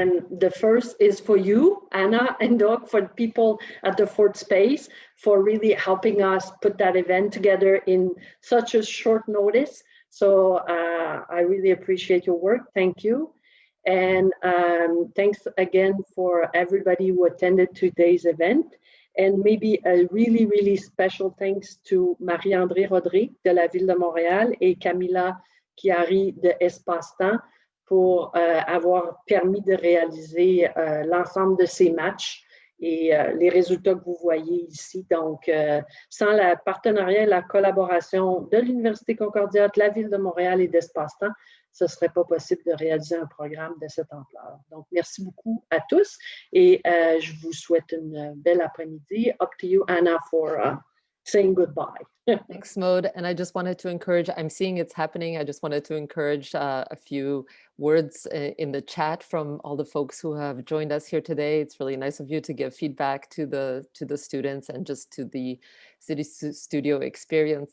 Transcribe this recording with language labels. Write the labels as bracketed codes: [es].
[en] And the first is for you, Anna and Doug, for people at the Fourth Space, for really helping us put that event together in such a short notice. So I really appreciate your work. Thank you. And thanks again for everybody who attended today's event. And maybe a really, really special thanks to [fr] Marie-André Rodrigue de la Ville de Montréal et Camila Chiari de Espace-Temps pour avoir permis de réaliser l'ensemble de ces matchs et les résultats que vous voyez ici. Donc, sans le partenariat et la collaboration de l'Université Concordia, de la Ville de Montréal et d'Espace-Temps, ce ne serait pas possible de réaliser un programme de cette ampleur. Donc, merci beaucoup à tous et je vous souhaite une belle après-midi. [en] Up to you, Anna, for saying goodbye. Thanks, Maud. And I just wanted to encourage, I'm seeing it's happening. I just wanted to encourage a few words in the chat from all the folks who have joined us here today. It's really nice of you to give feedback to the students and just to the CityStudio experience.